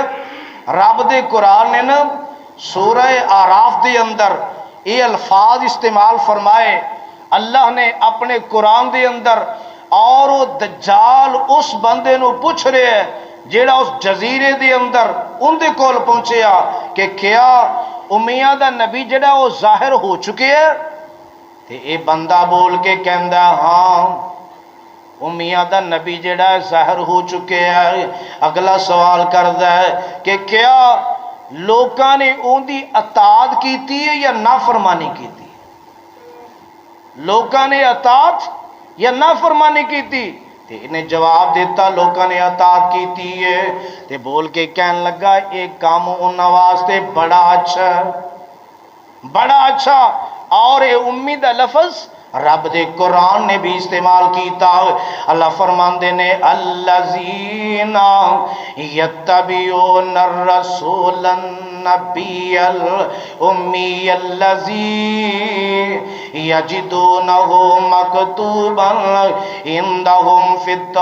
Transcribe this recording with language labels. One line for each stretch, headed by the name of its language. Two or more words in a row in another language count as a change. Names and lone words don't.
Punjabi: رب دے قرآن نے نا سورہ آراف دے اندر یہ الفاظ استعمال فرمائے، اللہ نے اپنے قرآن دے اندر، اور وہ دجال اس بندے نو پوچھ رہے ہے جیڑا اس جزیرے دے اندر ان دے کول پہنچیا کہ کیا امیاں دا نبی جڑا وہ ظاہر ہو چکے ہے؟ تے اے بندہ بول کے کہندا ہاں امیاں دا نبی جڑا ہے ظاہر ہو چکے ہے۔ اگلا سوال کردا ہے کہ کیا لوکاں نے اون دی اطاعت کیتی ہے یا نافرمانی کیتی؟ لوکاں نے اطاعت یا نافرمانی کیتی؟ تے انہیں جواب دیتا لوکاں نے اطاعت کیتی ہے۔ تے بول کے کہن لگا ایک کام انہاں واسطے بڑا اچھا ہے، بڑا اچھا۔ اور اے امید لفظ رب دے قرآن نے بھی استعمال کیتا۔ اللہ فرماندے نے
Arabic: الذین یتبعون الرسول النبی الامی الذی یجدونہ مکتوبا عندہم فی